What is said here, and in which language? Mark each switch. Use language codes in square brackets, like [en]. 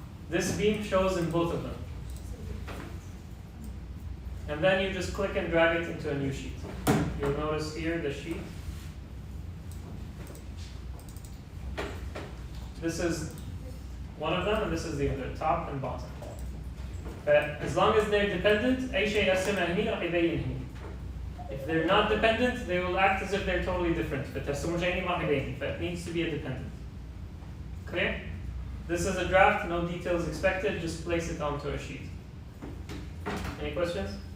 [en] This beam shows in both of them. And then you just click and drag it into a new sheet. You'll notice here the sheet. This is one of them and this is the other, top and bottom. But as long as they're dependent, [ar] أي شيء أقسمه هني راح يبين هني. [en] If they're not dependent, they will act as if they're totally different. [ar] فترسموا شيء ما راح يبين. [en] But it needs to be a dependent. Clear? This is a draft, no details expected, just place it onto a sheet. Any questions?